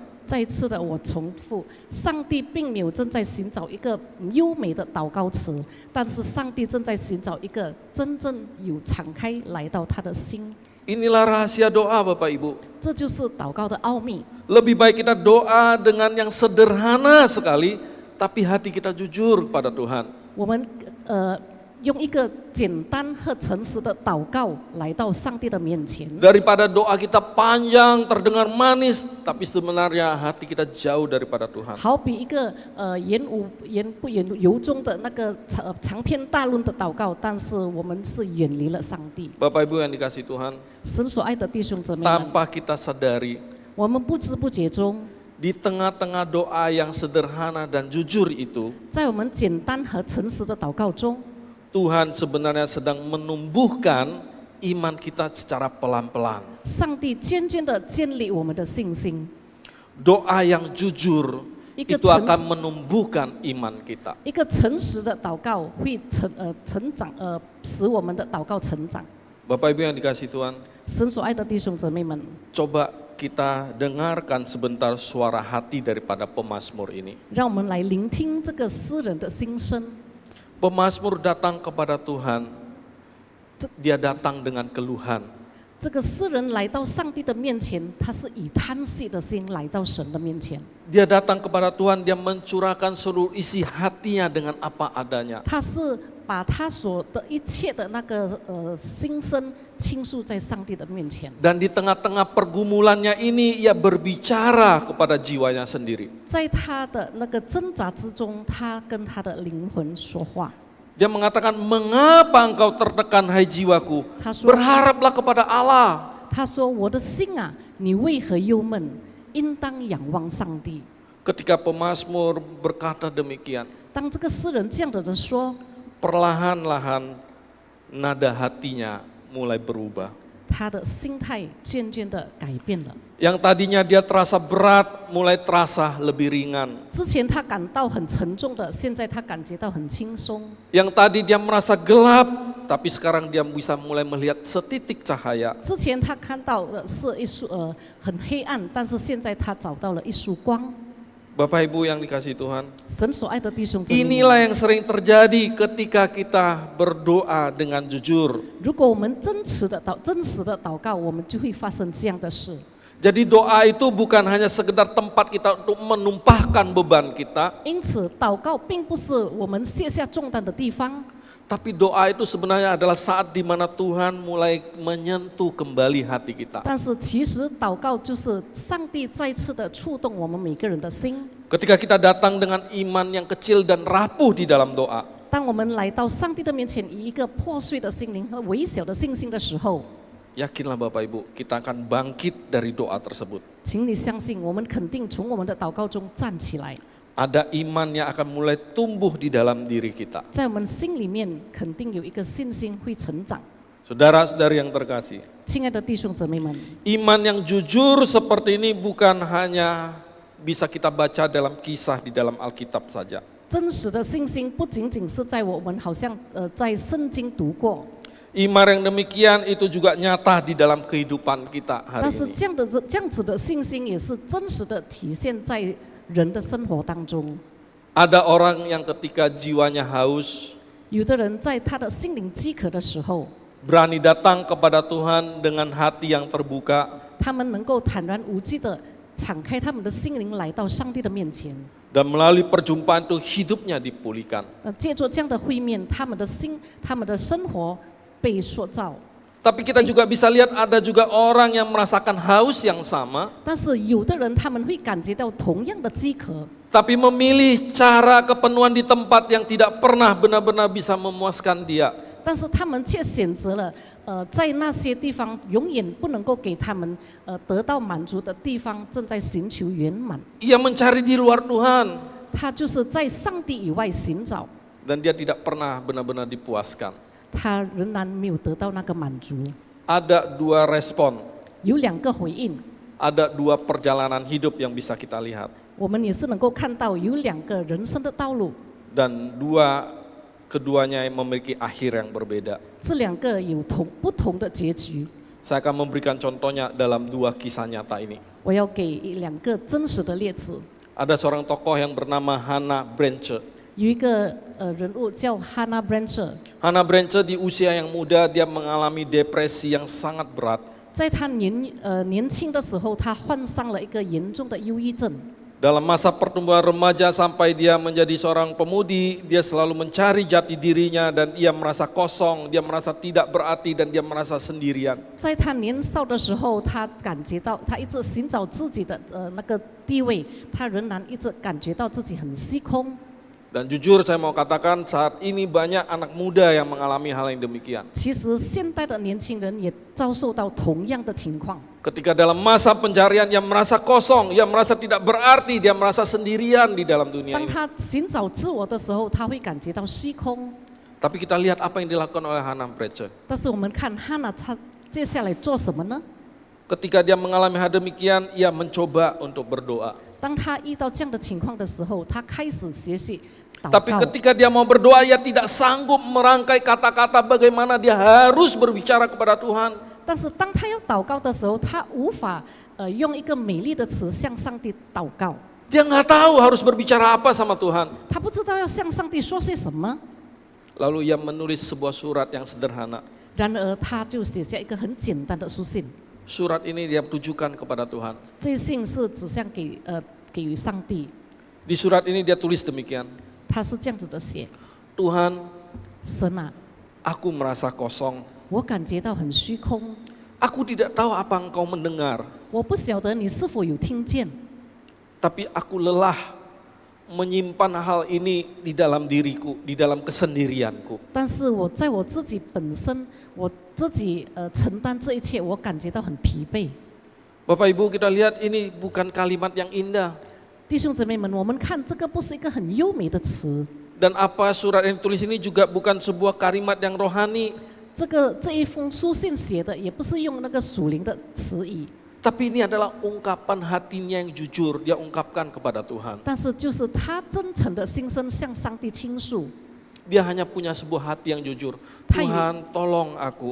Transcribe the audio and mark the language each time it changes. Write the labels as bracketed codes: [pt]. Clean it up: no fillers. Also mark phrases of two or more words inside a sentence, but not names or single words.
[zh] 再一次的，我重复，上帝并没有正在寻找一个优美的祷告词，但是上帝正在寻找一个真正有敞开来到他的心。 [id] Inilah rahasia doa Bapak Ibu. [zh] 这就是祷告的奥秘。 [id] Lebih baik kita doa dengan yang sederhana sekali, tapi hati kita jujur pada Tuhan. [zh] 我们用一个简单和诚实的祷告来到上帝的面前， [id] Daripada doa kita panjang, terdengar manis, tapi sebenarnya hati kita jauh daripada Tuhan. [zh] 好比一个言不由衷的那个长篇大论的祷告，但是我们是远离了上帝。 [id] Bapak Ibu yang dikasih Tuhan, [zh] 神所爱的弟兄姊妹们， [id] tanpa kita sadari, [zh] 我们不知不觉中， [id] di tengah-tengah doa yang sederhana dan jujur itu, [zh] 在我们简单和诚实的祷告中， [id] Tuhan sebenarnya sedang menumbuhkan iman kita secara pelan-pelan. [zh] 上帝渐渐的建立我们的信心。 [id] Doa yang jujur [zh] 一个 [id] itu [zh] 诚 [id] akan [zh] 实 [id] menumbuhkan iman kita. [zh] 一个诚实的祷告会成长，使我们的祷告成长。 [id] Bapak Ibu yang dikasihi Tuhan, [zh] 神所爱的弟兄姊妹们， [id] coba kita dengarkan sebentar suara hati daripada pemazmur ini. [zh] 让我们来聆听这个诗人的心声。 [id] Pemazmur datang kepada Tuhan, dia datang dengan keluhan. [zh] 这个诗人来到上帝的面前，他是以叹息的心来到神的面前。 [id] Dia datang kepada Tuhan, dia mencurahkan seluruh isi hatinya dengan apa adanya. [zh] 他是把他所的一切的那个心声倾诉在上帝的面前。 [id] Dan di tengah-tengah pergumulannya ini, ia berbicara kepada jiwanya sendiri. [zh] 在他的那个挣扎之中，他跟他的灵魂说话。 [id] Dia mengatakan, mengapa engkau tertekan hai jiwaku? [zh] 他说 [id] Berharaplah kepada Allah. [zh] 他说：“我的心啊，你为何忧闷？应当仰望上帝。” [id] Ketika pemazmur berkata demikian, [zh] 当这个诗人这样的说， [id] perlahan-lahan nada hatinya mulai berubah. [zh] 他的心态渐渐的改变了。 [id] Yang tadinya dia terasa berat, mulai terasa lebih ringan. [zh] 之前他感到很沉重的，现在他感觉到很轻松。 [id] Yang tadi dia merasa gelap, tapi sekarang dia bisa mulai melihat setitik cahaya. [zh] 之前他看到的是一束很黑暗，但是现在他找到了一束光。 [id] Bapak Ibu yang dikasihi Tuhan, [zh] 神所爱的弟兄姊妹们， [id] inilah yang sering terjadi ketika kita berdoa dengan jujur. [zh] 如果我们真实的祷告，我们就会发生这样的事。 [id] Jadi doa itu bukan hanya sekedar tempat kita untuk menumpahkan beban kita, [zh] 因此，祷告并不是我们卸下重担的地方， [id] tapi doa itu sebenarnya adalah saat di mana Tuhan mulai menyentuh kembali hati kita. [zh] 但是其实祷告就是上帝再次的触动我们每个人的心。 [id] Ketika kita datang dengan iman yang kecil dan rapuh di dalam doa, [zh] 当我们来到上帝的面前，以一个破碎的心灵和微小的信心的时候， [id] yakinlah Bapak Ibu, kita akan bangkit dari doa tersebut. [zh] 请你相信，我们肯定从我们的祷告中站起来， [id] Ada iman yang akan mulai tumbuh di dalam diri kita. [zh] 在我们心里面肯定有一个信心会成长。 [id] Saudara-saudari yang terkasih, [zh] 亲爱的弟兄姊妹们， [id] iman yang jujur seperti ini bukan hanya bisa kita baca dalam kisah di dalam Alkitab saja. [zh] 真实的信心不仅仅是在我们好像在圣经读过， [id] Iman yang demikian itu juga nyata di dalam kehidupan kita hari [zh] 但是 [id] ini. [zh] 这样子的信心也是真实的体现在人的生活当中。 [id] Ada orang yang ketika jiwanya haus, [zh] 有的人在他的心灵饥渴的时候， [id] berani datang kepada Tuhan dengan hati yang terbuka, [zh] 他们能够坦然无惧的敞开他们的心灵来到上帝的面前。 [id] dan melalui perjumpaan itu hidupnya dipulihkan. [zh] 借助这样的会面，他们的心、他们的生活被塑造。 [id] Tapi kita juga bisa lihat ada juga orang yang merasakan haus yang sama, [zh] 但是有的人他们会感觉到同样的饥渴， [id] tapi memilih cara kepenuhan di tempat yang tidak pernah benar-benar bisa memuaskan dia. [zh] 但是他们却选择了在那些地方永远不能够给他们得到满足的地方，正在寻求圆满。 [id] Ia mencari di luar Tuhan [zh] 他就是在上帝以外寻找， [id] dan dia tidak pernah benar-benar dipuaskan. [zh] 他仍然没有得到那个满足。 [id] Ada dua respon, [zh] 有两个回应， [id] ada dua perjalanan hidup yang bisa kita lihat, [zh] 我们也是能够看到有两个人生的道路， [id] dan keduanya yang memiliki akhir yang berbeda. [zh] 这两个有不同的结局。 [id] Saya akan memberikan contohnya dalam dua kisah nyata ini. [zh] 我要给两个真实的例子。 [id] Ada seorang tokoh yang bernama Hannah Branche. [zh] 有一个人物叫 Hannah Branche， [id] Hannah Branche di usia yang muda dia mengalami depresi yang sangat berat. [zh] 在他年轻的时候，他患上了一个严重的忧郁症。 [id] Dalam masa pertumbuhan remaja sampai dia menjadi seorang pemudi, dia selalu mencari jati dirinya dan ia merasa kosong, dia merasa tidak berarti dan dia merasa sendirian. [zh] 在他年少的时候，他感觉到他一直寻找自己的那个地位，他仍然一直感觉到自己很虚空。 [id] Dan jujur saya mau katakan saat ini banyak anak muda yang mengalami hal yang demikian. [zh] 其实现代的年轻人也遭受到同样的情况。 [id] Ketika dalam masa pencarian ia merasa kosong, ia merasa tidak berarti, dia merasa sendirian di dalam dunia [zh] 当 [id] ini. [zh] 他寻找自我的时候，他会感觉到虚空。 [id] Tapi kita lihat apa yang dilakukan oleh Hannah Branche. [zh] 但是我们看汉娜，她接下来做什么呢？ [id] Ketika dia mengalami hal demikian, ia mencoba untuk berdoa. [zh] 当他遇到这样的情况的时候，他开始学习祷 [id] Tapi [zh] 告。 [id] ketika dia mau berdoa, ia tidak sanggup merangkai kata-kata bagaimana dia harus berbicara kepada Tuhan. [zh] 但是当他要祷告的时候，他无法用一个美丽的词向上帝祷告， [id] Dia nggak tahu harus berbicara apa sama Tuhan. [zh] 他不知道要向上帝说些什么。 [id] Lalu ia menulis sebuah surat yang sederhana. [zh] 然而，他就写下一个很简单的书信。 [id] Surat ini dia tujukan kepada Tuhan. [zh] 这信是指向给予上帝， [id] Di surat ini dia tulis demikian. [zh] 他是这样子的写： [id] Tuhan, [zh] 神啊， [id] aku merasa kosong. [zh] 我感觉到很虚空， [id] Aku tidak tahu apa engkau mendengar. [zh] 我不晓得你是否有听见， [id] Tapi aku lelah menyimpan hal ini di dalam diriku, di dalam kesendirianku. [zh] 但是我在我自己本身，我自己承担这一切，我感觉到很疲惫。 [id] Bapak Ibu, kita lihat ini bukan kalimat yang indah. [zh] 弟兄姊妹们，我们看这个不是一个很优美的词， [id] Dan apa surat yang ditulis ini juga bukan sebuah kalimat yang rohani. [zh] 这一封书信写的也不是用那个属灵的词语， [id] Tapi ini adalah ungkapan hatinya yang jujur, dia ungkapkan kepada Tuhan. [zh] 但是就是他真诚的心声向上帝倾诉。 [id] Dia hanya punya sebuah hati yang jujur. Tahu. Tuhan, tolong aku.